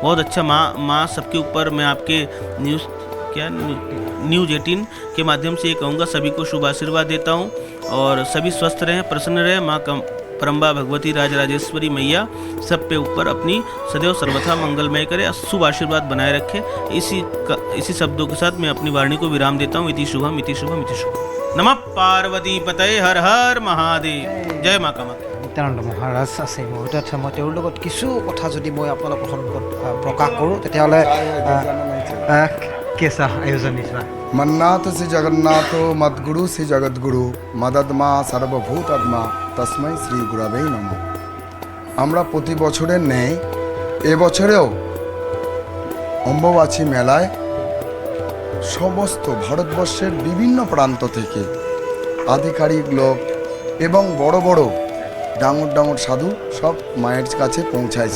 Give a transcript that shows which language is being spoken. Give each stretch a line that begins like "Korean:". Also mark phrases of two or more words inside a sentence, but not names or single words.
Hindi: बहुत अच्छा माँ सबके ऊपर मैं आपके न्यूज़ 18 के माध्यम से ये कहूँगा, सभी को शुभ आशीर्वाद देता हूँ और सभी स्वस्थ रहें, प्रसन्न रहें। माँ परम्बा भगवती राजराजेश्वरी मैया सब पे ऊपर अपनी सदैव सर्वथा मंगलमय करे, शुभ आशीर्वाद बनाए रखे। इसी शब्दों के साथ मैं अपनी वाणी को विराम देता हूँ।
Sanskrit: इति शुभम इति शुभम इति शुभम। नमः पार्वती पतये,
Hindi: हर हर महादेव। जय माँ कामाख्या।
Assamese: নিত্যানন্দ মহাৰাজ আছে মোৰ তাত। মই তেওঁৰ লগত কিছু কথা যদি মই আপোনালোকৰ সন্মুখত প্ৰকাশ কৰোঁ তেতিয়াহ'লে কেঁচা আয়োজন নিচিনা।
Sanskrit: मन्नाथ से जगन्नाथो मद्गुरु से जगद्गुरु मददमा सर्वभूतत्मा तस्मै श्री गुरवे नमः।
Bangla: আমরা প্রতি বছরের ন্যায় এবছরেও অম্বুবাচী মেলায় সমস্ত ভারতবর্ষের বিভিন্ন প্রান্ত থেকে আধিকারিক লোক এবং বড় বড় ডাঙর সাধু সব মায়ের কাছে পৌঁছাইছি।